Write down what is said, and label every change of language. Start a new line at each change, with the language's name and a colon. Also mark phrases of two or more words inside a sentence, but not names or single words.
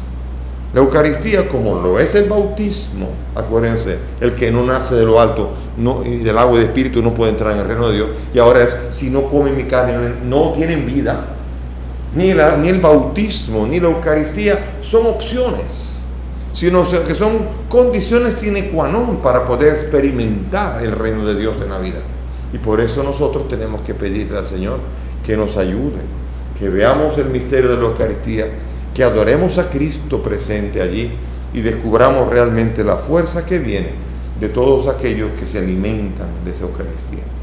Spanish: La Eucaristía, como lo es el bautismo, acuérdense, el que no nace de lo alto y del agua y del espíritu no puede entrar en el reino de Dios. Y ahora es, si no comen mi carne, no tienen vida. Ni el bautismo, ni la Eucaristía son opciones. sino que son condiciones
Latin: sine qua non
Spanish: para poder experimentar el reino de Dios en la vida. Y por eso nosotros tenemos que pedirle al Señor que nos ayude, que veamos el misterio de la Eucaristía, que adoremos a Cristo presente allí y descubramos realmente la fuerza que viene de todos aquellos que se alimentan de esa Eucaristía.